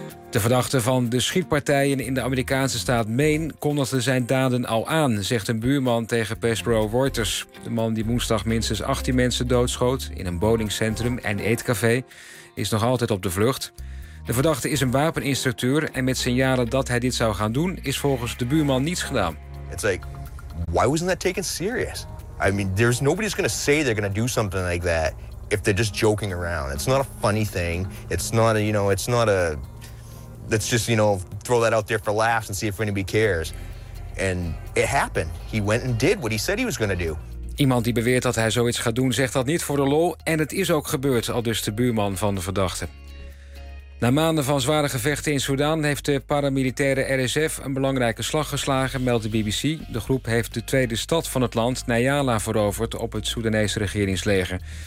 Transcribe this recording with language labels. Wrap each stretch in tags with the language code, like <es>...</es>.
<nl>De verdachte van de schietpartijen in de Amerikaanse staat Maine kondigde zijn daden al aan, zegt een buurman tegen persbureau Reuters. De man die woensdag minstens 18 mensen doodschoot in een bowlingcentrum en eetcafé is nog altijd op de vlucht. De verdachte is een wapeninstructeur en met signalen dat hij dit zou gaan doen is volgens de buurman niets gedaan.</nl> <en>It's like, why wasn't that taken serious? I mean, there's nobody's gonna say they're gonna do something like that if they're just joking around. It's not a funny thing. Let's just, you know, throw that out there for laughs and see if anybody cares. And it happened. He went and did what he said he was going to do.</en> <nl>Iemand die beweert dat hij zoiets gaat doen, zegt dat niet voor de lol. En het is ook gebeurd, aldus de buurman van de verdachte. Na maanden van zware gevechten in Soedan heeft de paramilitaire RSF een belangrijke slag geslagen, meldt de BBC. De groep heeft de tweede stad van het land, Nayala, veroverd op het Soedanese regeringsleger.</nl>